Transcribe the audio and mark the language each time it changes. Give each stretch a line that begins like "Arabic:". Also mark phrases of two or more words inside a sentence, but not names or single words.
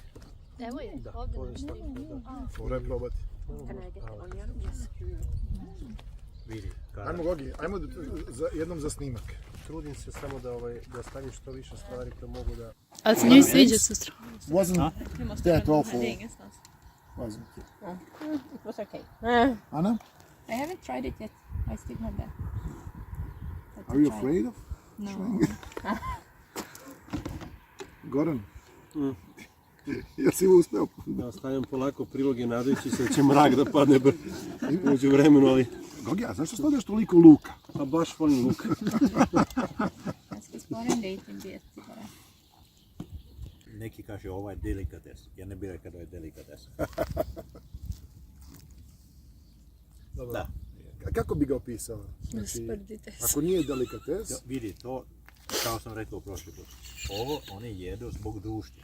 Serbian: Evo je, Da, ovdje. to je stavno, da. Fora je probati.
English: Can I get the onion? Yes.
Serbian: Vidi, Ajmo Gogi, ajmo jednom za snimak. Trudim se samo da stavim što više stvari koje mogu da... Ali se njoj sviđa sestra.
English: Wasn't that awful? Wasn't it? It was okay. Anna, I haven't tried it yet. I still have that. are you afraid of? No.
Serbian: Goran, jesi uspeo? Da stavljam polako priloge nadajući se da će mrak da padne uđu vremenu, ali... Gogi, a zašto stavljaš toliko luka? A baš volim luk.
Swedish: Jag ska spara en liten bit bara.
Serbian: neki kaže ovo je delikates. Ja ne bih rekao da je delikates. Da. Kako bi ga opisao? Znači, ako nije delikates, Vidi, to, kao sam rekao prošli put, ovo oni jedu zbog društva.